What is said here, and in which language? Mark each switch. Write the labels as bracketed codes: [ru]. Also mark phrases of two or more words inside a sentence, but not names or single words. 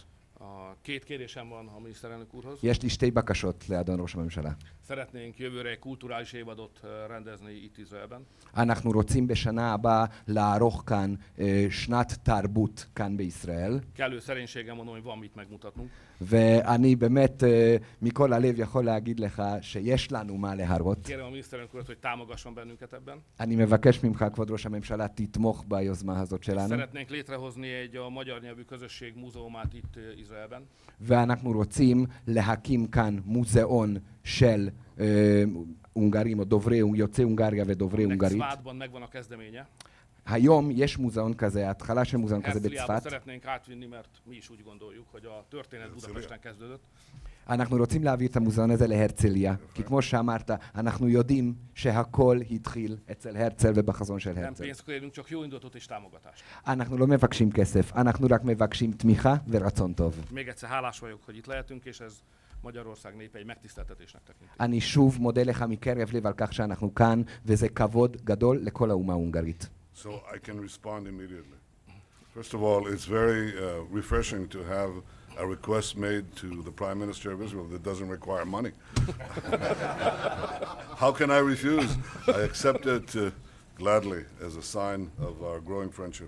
[hu] Két kérdésem van a miniszterelnök úrhoz. [he] יש לי שתי בקשות לאדון ראש הממשלה. [hu] Szeretnénk jövőre egy kulturális évadot rendezni itt Izraelben. [he] אנחנו רוצים בשנה הבאה לערוך כאן שנת תרבות כאן בישראל, [hu] Kellő szerénységgel mondom, hogy van mit megmutatnunk. [he] ואני באמת מכל הלב יכול להגיד לך שיש לנו מה להראות. [hu] Kérem a miniszterelnök urat, hogy támogasson bennünket ebben. [he] אני מבקש ממך, כבוד ראש הממשלה, תתמוך ביוזמה הזאת שלנו. [hu] Szeretnénk létrehozni egy a magyar nyelvű közösség múzeumát itt Izraelben. [he] ואנחנו רוצים להקים כאן מוזיאון של הונגרים או יוצאי הונגריה ודוברי הונגרית. [hu] Szvádban megvan a kezdeménye. [he] היום יש מוזיאון כזה, התחלה של מוזיאון כזה [hu] Herzliába [he] בצפת. [hu] szeretnénk átvinni, mert mi is úgy gondoljuk, hogy a történet Budapesten kezdődött. [he] אנחנו רוצים להעביר את המוזיאון הזה להרצליה, כי כמו שאמרת, אנחנו יודעים שהכל התחיל אצל הרצל ובחזון של [hu] Nem [he] הרצל. [hu] pénzt kérünk, csak jó indulatot és támogatást. [he] אנחנו לא מבקשים כסף, אנחנו רק מבקשים תמיכה ורצון טוב. [hu] Még egyszer hálás vagyok, hogy itt lehetünk, és ez Magyarország népe egy megtiszteltetésnek tekinti. [he] אני שוב מודה לך מקרב לב על כך שאנחנו כאן, וזה כבוד גדול לכל האומה ההונגרית. [en] So I can respond immediately. First of all, it's very refreshing to have a request made to the Prime Minister of Israel that doesn't require money. How can I refuse? I accept it gladly as a sign of our growing friendship.